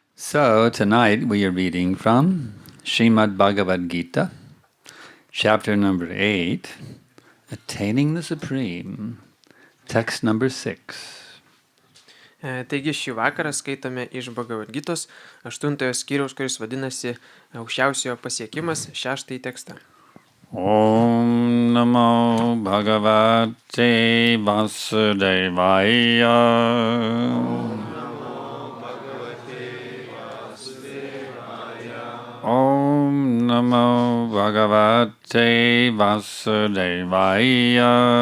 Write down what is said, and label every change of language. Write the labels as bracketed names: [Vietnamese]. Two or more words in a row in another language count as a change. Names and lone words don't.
[English] So tonight we are reading from Srimad Bhagavad-Gītā, chapter number 8, Attaining the Supreme, text number 6. [Lithuanian] Taigi šį vakarą skaitome iš Bhagavad-Gītos 8 skyriaus, kuris vadinasi Aukščiausiojo pasiekimas, 6 tekstą. [Sanskrit] Om Namo Bhagavate Vasudevaya. Om Namo Bhagavate Vasudevaya.